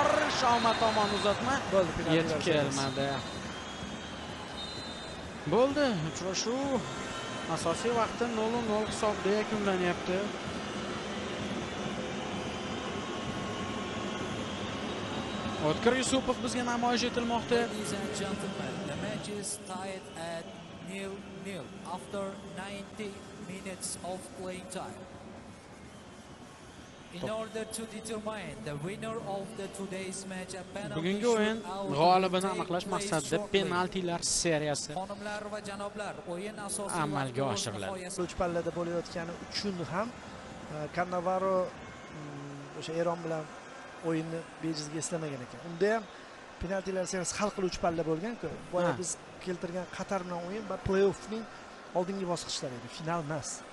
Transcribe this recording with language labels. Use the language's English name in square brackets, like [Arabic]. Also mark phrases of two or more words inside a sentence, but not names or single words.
[Uzbek] Shomat tomon uzatma yetib kelmadi. Bo'ldi. Uchrashuv asosiy vaqtda 0-0 hisobda yakunlanyapti. O'tkir Yusupov bizga namoyish etilmoqda. [English] Ladies and gentlemen, the match is tied at 0-0 after 90 minutes of playing time. In order to determine the winner of the today's match, a penalty [Uzbek] Bugungi o'yin g'olibini aniqlash maqsadida penaltilar seriyasi xonimlar va janoblar, o'yin asosiy amalga oshiriladi. Uch pallada bo'layotgani uchun ham Cannavaro o'sha Eron bilan o'yinni bejizga eslamagan ekan. Unda ham penaltilar seriyasi hal qiluvchi palla bo'lgan-ku. Boya biz keltirgan Qatar bilan o'yin va play-offning oldingi bosqichlari edi, final emas.